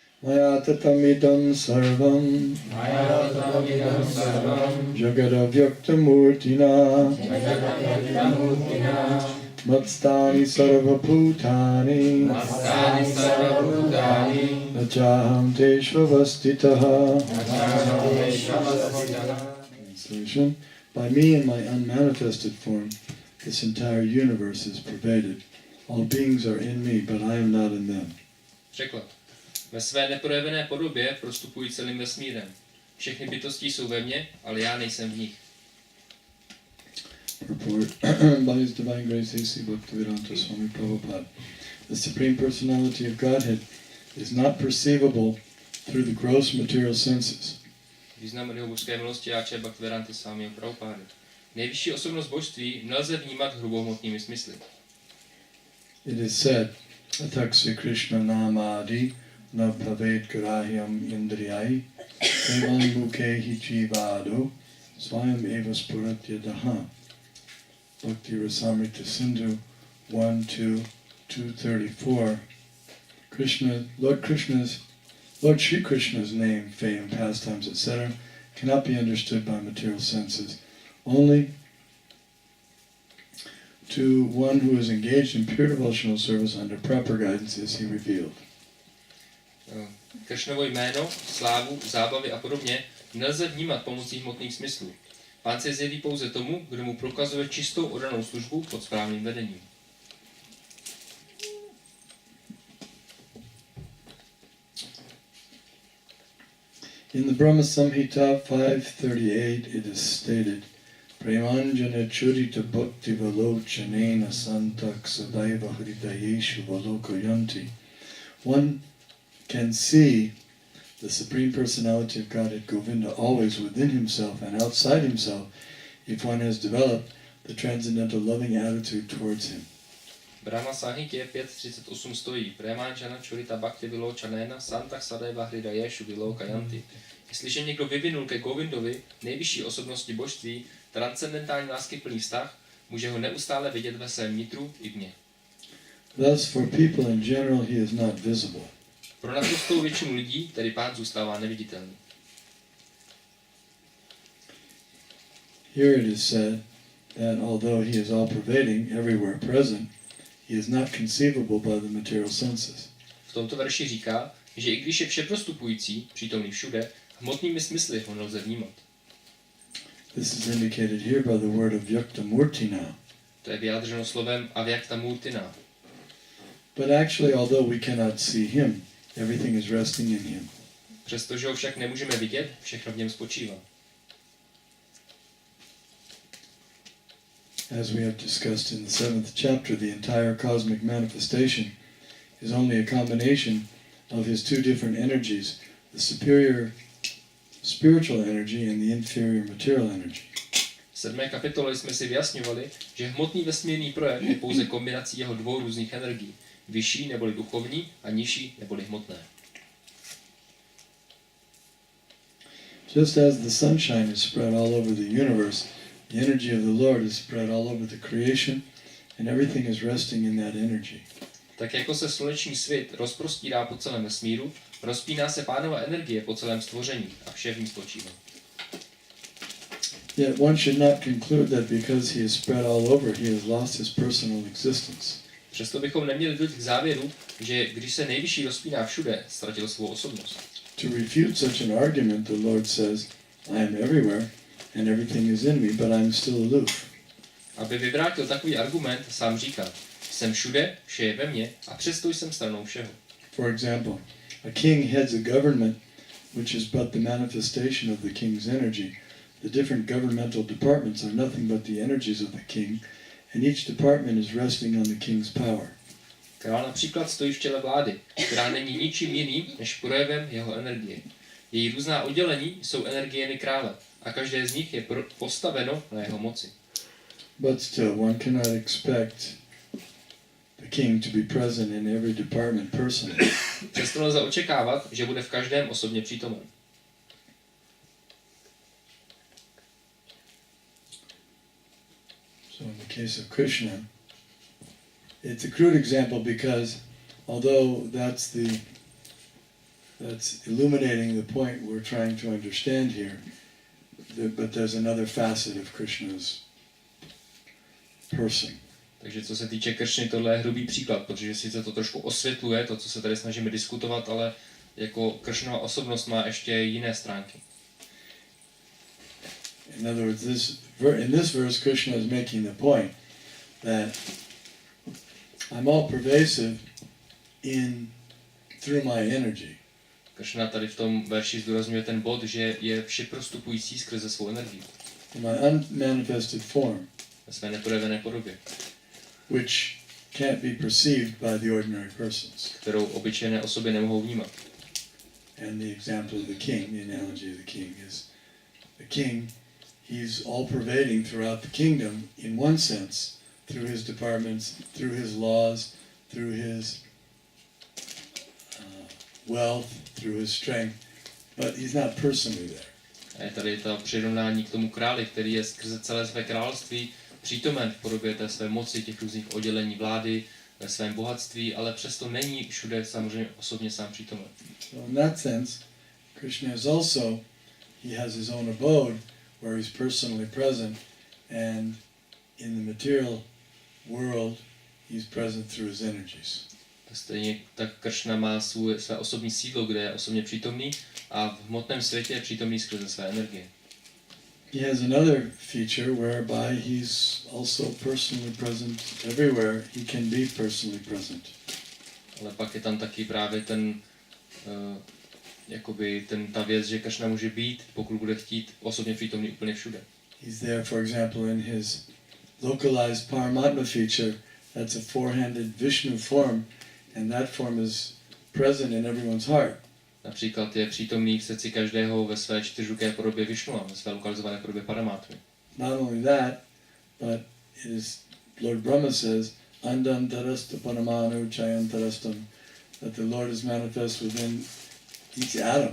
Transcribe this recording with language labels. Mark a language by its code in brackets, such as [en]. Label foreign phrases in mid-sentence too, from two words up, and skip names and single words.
[sa] मया ततमिदं सर्वं जगदव्यक्तमूर्तिना मत्स्थानि सर्वभूतानि न चाहं तेष्ववस्थितः. [en] Translation: by me in my unmanifested form, this entire universe is pervaded. All beings are in me, but I am not in them. [cs] Překlad. Ve své neprojevené podobě prostupuji celým vesmírem. Všechny bytosti jsou ve mně, ale já nejsem v nich. [en] Purport by His Divine Grace A.C. Bhaktivedanta Swami Prabhupada. The Supreme Personality of Godhead is not perceivable through the gross material senses. [cs] Význam jeho božské milosti Áče Bhaktivedanta Swami Prabhupada. Nejvyšší osobnost božství nelze vnímat hrubohmotnými smysly. [en] It is said, [sa] अतः श्रीकृष्णनामादि न भवेद् ग्राह्यम् इन्द्रियैः सेवोन्मुखे हि जिह्वादौ स्वयम् एव स्फुरत्य् अदः. [en] Bhakti Rasamrita Sindhu 1-2-234. Lord Shri Krishna's name, fame, pastimes, etc. cannot be understood by material senses. Only to one who is engaged in pure devotional service under proper guidance is he revealed. [cs] Kršnovo jméno, slávu, zábavy a podobně nelze vnímat pomocí hmotných smyslů. Pán se zjeví pouze tomu, kdo mu prokazuje čistou oddanou službu pod správným vedením. [en] In the Brahma Samhita 538 it is stated, [sa] प्रेमाञ्जन च्छुरित भक्ति विलोचनेन सन्तः सदैव हृदयेषु विलोकयन्ति. [en] One can see the Supreme Personality of Godhead Govinda always within himself and outside himself if one has developed the transcendental loving attitude towards him. [cs] Brahma Samhitě 5.38 stojí, [sa] प्रेमाञ्जन च्छुरित भक्ति विलोचनेन सन्तः सदैव हृदयेषु विलोकयन्ति. [cs] Jestliže někdo vyvinul ke Govindovi, nejvyšší osobnosti božství, transcendentální láskyplný vztah, může ho neustále vidět ve svém nitru i vně. [en] Thus for people in general he is not visible. [cs] Pro naprostou většinu lidí tedy Pán zůstává neviditelný. [en] Here it is said that although he is all-pervading, everywhere present, he is not conceivable by the material senses. [cs] V tomto verši říká, že i když je všeprostupující, přítomný všude, hmotnými smysly ho nelze vnímat. [en] This is indicated here by the word of Vyaktamurtina. [cs] To je vyjádřeno slovem Avyaktamurtina. [en] But actually, although we cannot see him, everything is resting in him. [cs] Přestože ho však nemůžeme vidět, všechno v něm spočívá. [en] As we have discussed in the 7th chapter, the entire cosmic manifestation is only a combination of his two different energies, the superior spiritual energy and the inferior material energy. [cs] V 7. kapitole jsme si vyjasňovali, že hmotný vesmírný projev je pouze kombinací jeho dvou různých energií, vyšší neboli duchovní a nižší neboli hmotné. [en] Just as the sunshine is spread all over the universe, the energy of the Lord is spread all over the creation, and everything is resting in that energy. [cs] Tak jako se sluneční svět rozprostírá po celém vesmíru, rozpíná se Pánova energie po celém stvoření a vše v ní spočívá. [en] Yet one should not conclude that because he is spread all over, he has lost his personal existence. [cs] Přesto bychom neměli dojít k závěru, že když se nejvyšší rozpíná všude, ztratil svou osobnost. [en] To refute such an argument, the Lord says, I am everywhere, and everything is in me, but I am still aloof. [cs] Aby vyvrátil takový argument, sám říká, jsem všude, vše je ve mně, a přesto jsem stranou všeho. [en] For example, a king heads a government which is but the manifestation of the king's energy. The different governmental departments are nothing but the energies of the king, and each department is resting on the king's power. [cs] Král například stojí v čele vlády, která není ničím jiným než projevem jeho energie. Její různá oddělení jsou energiemi krále a každé z nich je postaveno na jeho moci. [en] But still, one cannot expect the king to be present in every department personally. [cs] Přesto lze očekávat, že bude v každém osobně přítomen. [en] So in the case of Krishna, it's a crude example because although that's the that's illuminating the point we're trying to understand here. But there's another facet of Krishna's person. [cs] Takže co se týče Kršny, tohle je hrubý příklad, protože sice to trošku osvětluje to, co se tady snažíme diskutovat, ale jako Kršnova osobnost má ještě jiné stránky. [en] In other words, in this verse, Krishna is making the point that I'm all pervasive through my energy. [cs] Kršna tady v tom verši zdůrazňuje ten bod, že je všeprostupující skrze svou energii. [en] In my unmanifested form, [cs] Ve své neprojevené podobě, [en] which can't be perceived by the ordinary persons. [cs] kterou obyčejné osoby nemohou vnímat. [en] And the example of the king, the analogy of the king is the king, he's all pervading throughout the kingdom in one sense, through his departments, through his laws, through his wealth, through his strength, but he's not personally there. [cs] A je tady to přirovnání k tomu králi, který je skrze celé své království přítomen v podobě té své moci, těch různých oddělení vlády, ve svém bohatství, ale přesto není všude samozřejmě osobně sám přítomen. [en] So in that sense, Krishna is also, he has his own abode where he's personally present, and in the material world, he's present through his energies. [cs] Stejně tak Kršna má své osobní sídlo, kde je osobně přítomný, a v hmotném světě je přítomný skrze své energie. [en] He has another feature whereby he's also personally present everywhere he can be personally present. [cs] Ale pak je tam taky právě ta věc, že Kršna může být, pokud bude chtít, osobně přítomný úplně všude. [en] He's there, for example, in his localized Paramatma feature. That's a four-handed Vishnu form, and that form is present in everyone's heart. [cs] Například je přítomný v srdci každého ve své čtyřruké podobě Višnua, ve své lokalizované podobě Paramatmy. [en] Not only that, but it is, Lord Brahma says, [sa] अण्डान्तरस्थ परमाणु चयान्तरस्थम्, [en] that the Lord is manifest within each atom.